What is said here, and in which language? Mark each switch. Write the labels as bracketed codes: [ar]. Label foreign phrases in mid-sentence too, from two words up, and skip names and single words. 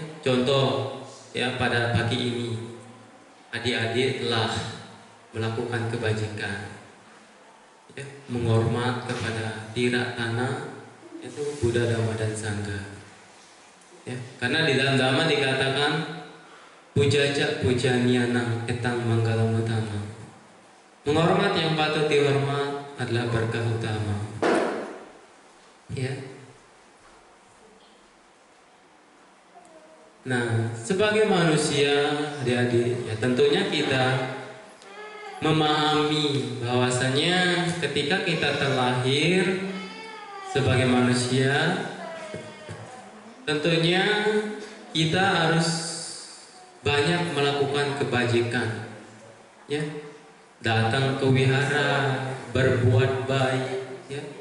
[id] Contoh, ya, pada pagi ini adik-adik telah melakukan kebajikan, ya, menghormat kepada tirak tanah, itu Buddha, Dhamma dan Sangha, ya. Karena di dalam Dhamma dikatakan [pi] pujaja pujaniyanang etang manggalam utama, [id] menghormat yang patut dihormat adalah berkah utama, ya. Nah, sebagai manusia, adik-adik, ya, tentunya kita memahami bahwasanya ketika kita terlahir sebagai manusia, tentunya kita harus banyak melakukan kebajikan, ya, datang ke wihara, berbuat baik, ya,